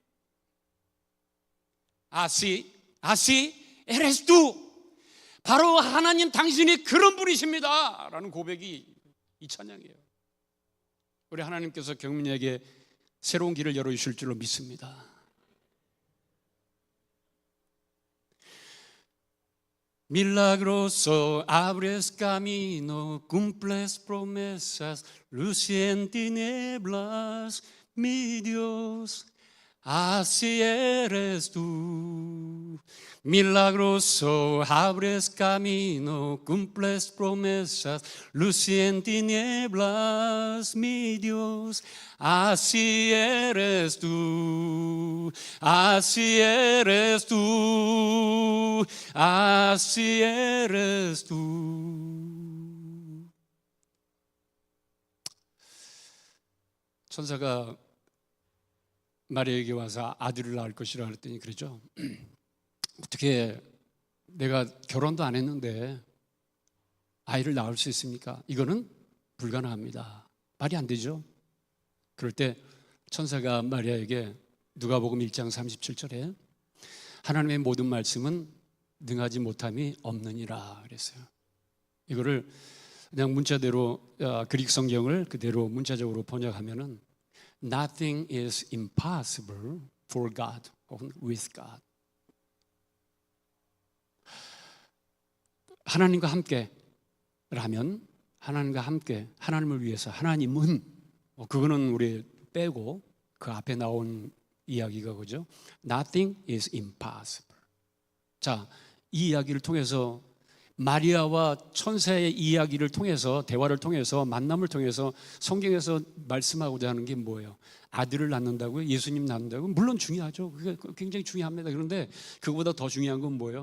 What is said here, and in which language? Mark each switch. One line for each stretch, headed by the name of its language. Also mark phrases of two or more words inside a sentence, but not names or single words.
Spanish: Así eres tú,
Korean: 바로 하나님 당신이 그런 분이십니다 라는 고백이 이 찬양이에요. 우리 하나님께서 경민에게 새로운 길을 열어주실 줄로 믿습니다.
Spanish: Milagroso abres camino, cumples promesas, luz en tinieblas, mi Dios, Así eres tú, milagroso, abres camino, cumples promesas, luz y en tinieblas, mi Dios. Así eres tú, así eres tú, así eres tú.
Korean: 천사가 마리아에게 와서 아들을 낳을 것이라 그랬더니 그러죠. 어떻게 내가 결혼도 안 했는데 아이를 낳을 수 있습니까? 이거는 불가능합니다. 말이 안 되죠. 그럴 때 천사가 마리아에게 누가복음 1장 37절에 하나님의 모든 말씀은 능하지 못함이 없느니라 그랬어요. 이거를 그냥 문자대로 그릭 성경을 그대로 문자적으로 번역하면은
English: Nothing is impossible for God or with God.
Korean: 하나님과 함께라면, 하나님과 함께, 하나님을 위해서, 하나님은 그거는 우리 빼고 그 앞에 나온 이야기가 그죠?
English: Nothing is impossible.
Korean: 자, 이 이야기를 통해서 마리아와 천사의 이야기를 통해서, 대화를 통해서, 만남을 통해서 성경에서 말씀하고자 하는 게 뭐예요? 아들을 낳는다고요? 예수님 낳는다고요? 물론 중요하죠. 그게 굉장히 중요합니다. 그런데 그거보다 더 중요한 건 뭐예요?